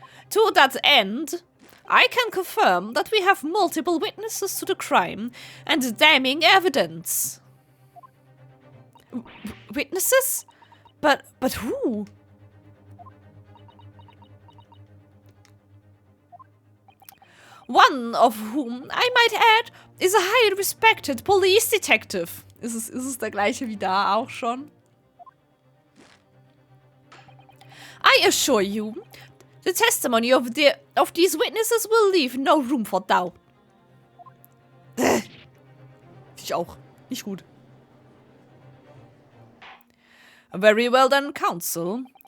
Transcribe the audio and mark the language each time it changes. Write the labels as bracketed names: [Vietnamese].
[English] To that end, I can confirm that we have multiple witnesses to the crime and damning evidence. Witnesses? But who? One of whom, I might add, is a highly respected police detective. [German] Ist es der gleiche wie da auch schon? [English] I assure you, the testimony of these witnesses will leave no room for doubt. [German] Ich auch. Nicht gut. [English] Very well then, counsel.